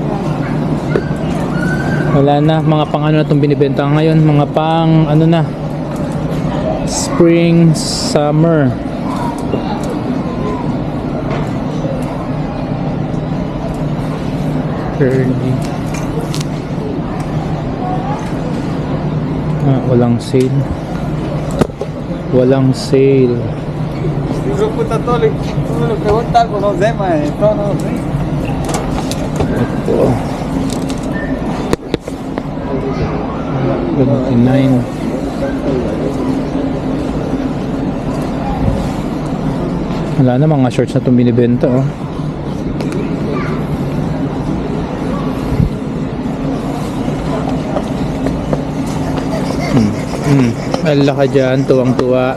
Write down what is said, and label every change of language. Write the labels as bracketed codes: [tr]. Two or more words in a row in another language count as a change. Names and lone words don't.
[tl] Wala na, mga pang ano na itong binibenta ngayon, mga pang ano na, [en] spring, summer. [tl] Early. Walang sale. Walang sale. [es] Grupo católico, preguntar por los demás, todos, ¿sí? [tl] Ito. 29. Wala na, mga shorts na itong binibenta, oh. Ala ka dyan, tuwang-tuwa.